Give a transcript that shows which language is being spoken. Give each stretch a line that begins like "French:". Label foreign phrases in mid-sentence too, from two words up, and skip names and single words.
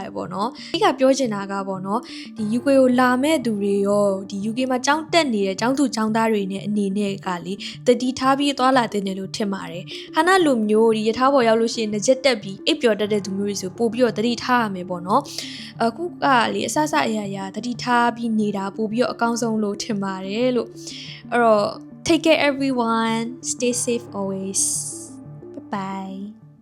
Burmese: ရပေါ့နော်ဒီကပြောချင်တာကပေါ့နော်ဒီ UK ကိုလာမဲ့သူတွေရောဒီ UK မှာကျောင်းတက်နေတဲ့ကျောင်းသူကျောင်းသားတွေနဲ့အနေနဲ့ကလေတတိထားပြီးသွားလာတဲ့နယ်လို့ထင်ပါတယ်ဟာနာလိုမျိုးဒီရထားပေါ်ရောက်လို့ရှိရင်ငကြက်တက်ပြီးအိပ်ပျော်တတ်တဲ့သူမျိုးတွေဆိုပို့ပြီးတော့တတိထားရမယ်ပေါ့နော်အခုကလေအဆအဆအရာတတိထားပြီးနေတာပို့ပြီးတော့အကောင်းဆုံးလို့ထင်ပါတယ်လို့အဲ့တော့
English: take care everyone stay safe always bye bye